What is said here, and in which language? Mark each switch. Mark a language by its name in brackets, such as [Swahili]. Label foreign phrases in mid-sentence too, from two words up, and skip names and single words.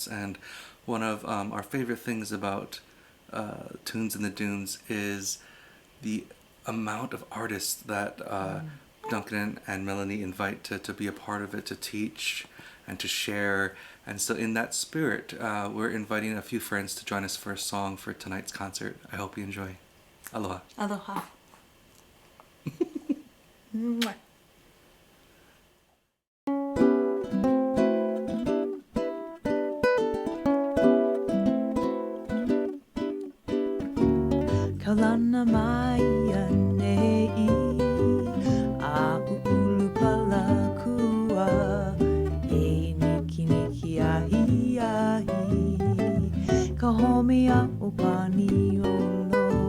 [English] And one of our favorite things about Tunes in the Dunes is the amount of artists that Duncan and Melanie invite to be a part of it, to teach and to share. And so in that spirit, we're inviting a few friends to join us for a song for tonight's concert. I hope you enjoy. Aloha. Aloha. Mwah. [Hawaiian] Kalana Maya Nei A Ulu Palakua E Niki Niki Ahi Ahi Kahomi A Upani Olo